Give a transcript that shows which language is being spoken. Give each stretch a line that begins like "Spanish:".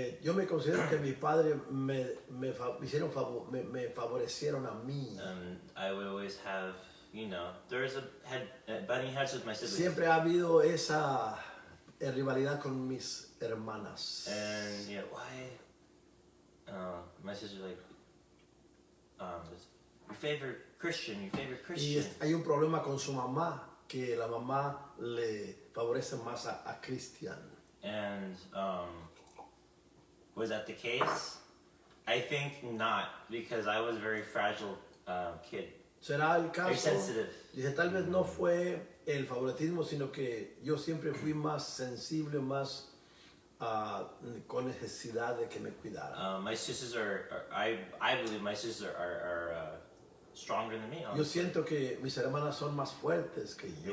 Spanish: Yo me considero que mis padres me favorecieron a mí.
English: I would always have, you know, butting heads with my siblings.
Spanish: Siempre ha habido esa rivalidad con mis hermanas.
English: And you know why? My sister's like, your favorite Christian.
Spanish: Y hay un problema con su mamá, que la mamá le favorece más a Cristian.
English: And was that the case? I think not, because I was a very fragile kid.
Spanish: ¿Será el
English: Very
Spanish: caso?
English: sensitive.
Spanish: Dice, tal vez no fue el favoritismo, sino que yo siempre fui más sensible, más con necesidad de que me cuidaran.
English: My sisters I believe my sisters are stronger than me.
Spanish: Yo siento que mis hermanas son más fuertes que yo.